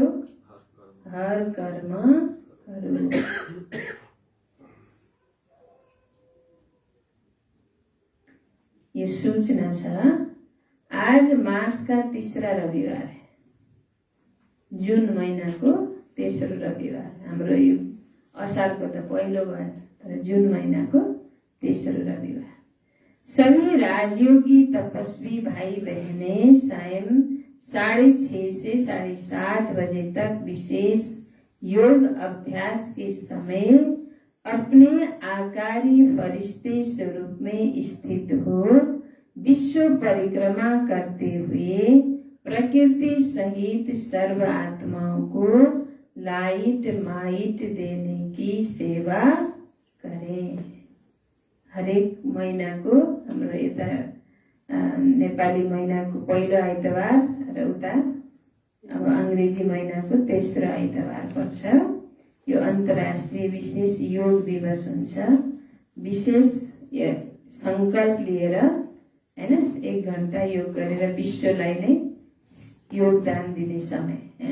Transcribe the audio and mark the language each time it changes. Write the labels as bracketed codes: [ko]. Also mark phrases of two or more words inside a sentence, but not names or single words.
[hi] हर कर्म करो। ये सूचना छ, आज मास का तीसरा रविवार है, [ne] जून महीना को तेस्रो रविवार। हाम्रो यो असारको त पहिलो भयो, तर जून महीना को तेस्रो रविवार। [hi] सभी राजयोगी तपस्वी भाई बहने सायं 6:30 से 7:30 बजे तक विशेष योग अभ्यास के समय अपने आकारी फरिश्ते स्वरूप में स्थित हो विश्व परिक्रमा करते हुए प्रकृति सहित सर्व आत्माओं को [en] light might [hi] देने की सेवा करें। [ne] हरेक महीना को हाम्रो यता नेपाली महीना को पहिलो आइतबार र उता अब अंग्रेजी महीना को तेस्रो आइतबार पर्छ। यो अन्तर्राष्ट्रिय विशेष योग दिवस हुन्छ। विशेष संकल्प लिएर हैन 1 घण्टा योग गरेर विश्वलाई नै योगदान दिने समय।